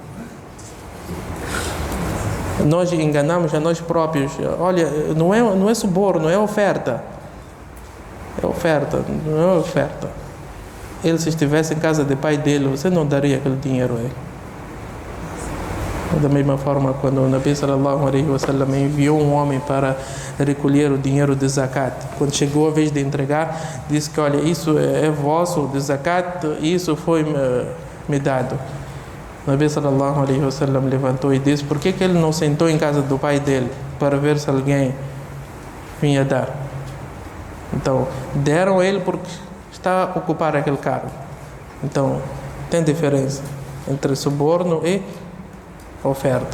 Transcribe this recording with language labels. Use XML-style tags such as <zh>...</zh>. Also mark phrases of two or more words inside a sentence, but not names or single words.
<pt>Nós enganamos a nós próprios. Olha, não é suborno, é oferta. É oferta, não é oferta. Ele, se estivesse em casa do pai dele, você não daria aquele dinheiro a ele. Da mesma forma, quando o Nabi</pt> <ar>صلى الله عليه وسلم</ar> <pt>enviou um homem para recolher o dinheiro de zakat, quando chegou a vez de entregar, disse que, olha, isso é vosso de zakat, isso foi me dado. O Nabi</pt> <ar>صلى الله عليه وسلم</ar> <pt>levantou e disse: por que ele não sentou em casa do pai dele para ver se alguém vinha dar? Então, deram a ele porque está a ocupar aquele cargo. Então, tem diferença entre suborno e oferta.</pt>